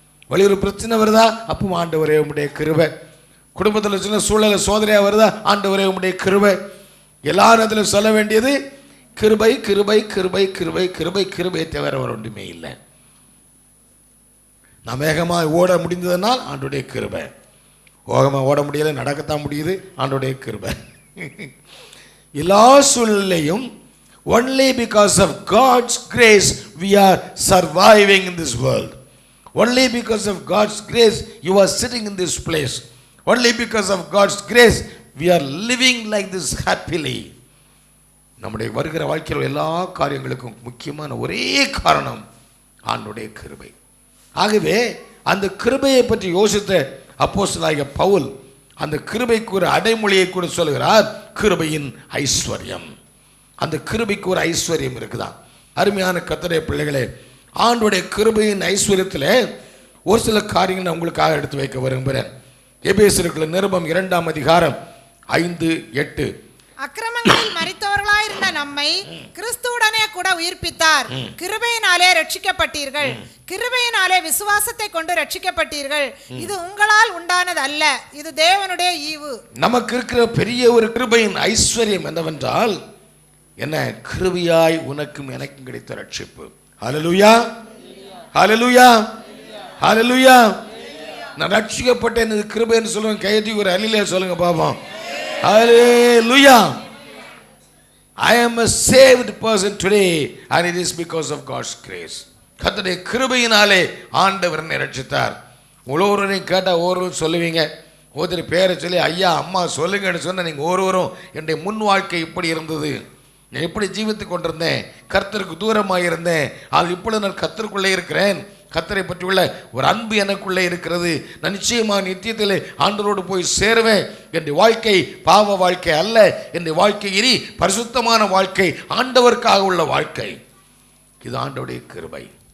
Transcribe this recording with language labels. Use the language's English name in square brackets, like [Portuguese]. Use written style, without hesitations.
[Tamil] வெளியூர் பிரச்சனை வருதா, அப்பவும் ஆண்டவரே உம்முடைய கிருபை. குடும்பத்தில் சின்ன சூழ்நிலை சோதனையாக வருதா, ஆண்டவரே உம்முடைய கிருபை. எல்லா நேரத்திலும் சொல்ல வேண்டியது கிருபை, கிருபை, கிருபை, கிருபை, கிருபை, கிருபை தவிர வர ஒன்றுமே இல்லை. நான் வேகமாக ஓட முடிந்ததுனால் ஆண்டோடைய கிருபை. வேகமாக ஓட முடியலை, நடக்கத்தான் முடியுது, ஆண்டோடைய கிருபை. எல்லா சூழ்நிலையும் [English] only because of God's grace we are surviving in this world. Only because of God's grace you are sitting in this place. Only because of God's grace we are living like this happily. [Tamil] நம்முடைய வருகிற வாழ்க்கையில் எல்லா காரியங்களுக்கும் முக்கியமான ஒரே காரணம் ஆண்டவருடைய கிருபை. ஆகவே அந்த கிருபையை பற்றி யோசித்த அப்போஸ்தலனாகிய பவுல் அந்த கிருபைக்கு ஒரு அடைமொழியை கூட சொல்கிறார், கிருபையின் ஐஸ்வர்யம். அந்த கிருபைக்கு ஒரு ஐஸ்வர்யம் இருக்குதான். அருமையான கர்த்தருடைய பிள்ளைகளே, ஆண்டவருடைய கிருபையின் ஐஸ்வர்யத்தில் ஒரு சில காரியங்கள் நான் உங்களுக்காக எடுத்து வைக்க விரும்புகிறேன். எபேசியருக்கு நிருபம் 2:5-8. அக்கிரமங்களில் மரித்தவர்களாயிருந்த நம்மை கிறிஸ்துவுடனே கூட உயிர்ப்பித்தார். கிருபையினாலே ரட்சிக்கப்பட்டீர்கள். கிருபையினாலே விசுவாசத்தை கொண்டு ரட்சிக்கப்பட்டீர்கள். இது உங்களால் உண்டானது அல்ல, இது தேவனுடைய ஈவு. நமக்கு இருக்கிற பெரிய ஒரு கிருபையின் ஐஸ்வர்யம் என்னவென்றால் என்ன? கிருபையாய் உனக்கும் எனக்கும் கிடைத்த ரட்சிப்பு. ஹல்லேலூயா, ஹல்லேலூயா, ஹல்லேலூயா. நான் ரட்சிக்கப்பட்டேன், இது கிருபைன்னு சொல்லுவேன். கையெழுத்தி ஒரு அல்லேலூயா சொல்லுங்க பாப்போம். [English] Hallelujah. I am a saved person today and it is because of God's grace. [Tamil] கர்த்தருடைய கிருபையினாலே ஆண்டவர் என்னை ரட்சித்தார். ஒவ்வொருவரையும் கேட்டால் ஒவ்வொருவரும் சொல்லுவீங்க. ஒருத்தர் பேரை சொல்லி ஐயா அம்மா சொல்லுங்கன்னு சொன்னால் நீங்கள் ஒவ்வொருவரும் என்னுடைய முன் வாழ்க்கை இப்படி இருந்தது, நான் எப்படி ஜீவித்து கொண்டிருந்தேன், கர்த்தருக்கு தூரமாக இருந்தேன், அது இப்பொழுது நான் கர்த்தருக்குள்ளே இருக்கிறேன், கர்த்தரை பற்றி உள்ள ஒரு அன்பு எனக்குள்ளே இருக்கிறது, நான் நிச்சயமாக நித்தியத்திலே ஆண்டவரோடு போய் சேருவேன், என்னுடைய வாழ்க்கை பாவ வாழ்க்கை அல்ல, என்னுடைய வாழ்க்கை இனி பரிசுத்தமான வாழ்க்கை, ஆண்டவருக்காக உள்ள வாழ்க்கை. இது ஆண்டவருடைய கிருபை.